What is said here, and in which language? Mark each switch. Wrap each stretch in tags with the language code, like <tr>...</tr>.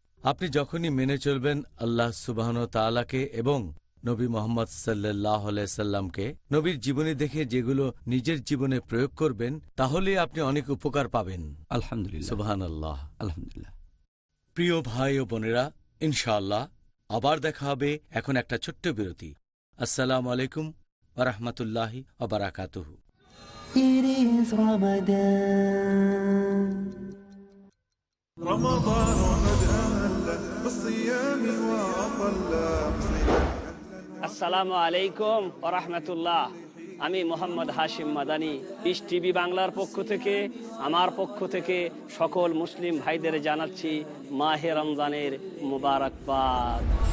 <bn>আপনি যখনই মেনে চলবেন আল্লাহ সুবহানাহু ওয়া তাআলাকে এবং নবী মুহাম্মদ সাল্লাল্লাহু আলাইহি সাল্লামকে, নবীর জীবনী দেখে যেগুলো নিজের জীবনে প্রয়োগ করবেন, তাহলে আপনি অনেক উপকার পাবেন। আলহামদুলিল্লাহ, সুবহানাল্লাহ। আলহামদুলিল্লাহ। প্রিয় ভাই ও বোনেরা, ইনশাআল্লাহ আবার দেখা হবে। এখন একটা ছোট্ট বিরতি। আসসালামু আলাইকুম ওয়া রাহমাতুল্লাহি ওয়া বারাকাতুহু।</bn> <en>It is Ramadan.</en> <ar>رمضان قد أهل بالصيام وأطل.</ar> <bn>আসসালামু আলাইকুম ওয়া রাহমাতুল্লাহ। আমি মোহাম্মদ হাশিম মাদানী, পিস টিভি বাংলার পক্ষ থেকে, আমার পক্ষ থেকে সকল মুসলিম ভাইদের জানাচ্ছি মাহে রমজানের মুবারকবাদ।</bn>